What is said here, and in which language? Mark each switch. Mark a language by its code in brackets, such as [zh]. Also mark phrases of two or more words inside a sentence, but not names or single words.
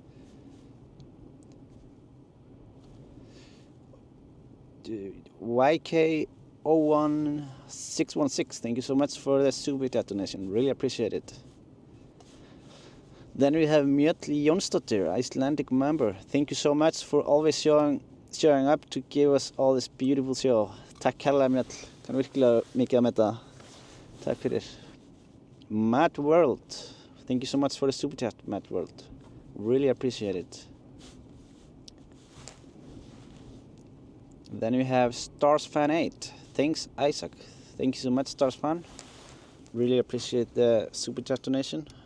[en] YK01616, thank you so much for the super chat donation, really appreciate it. Then we have Mjötli Jónsdóttir, Icelandic member. Thank you so much for always showing up to give us all this beautiful show. [is] Takk kærlega Mjöll, kann virkilega mikið að meta. Takk fyrir. [en] Mad World, thank you so much for the super chat, Mad World. Really appreciate it. Then we have StarsFan8. Thanks, Isaac. Thank you so much, StarsFan. Really appreciate the super chat donation.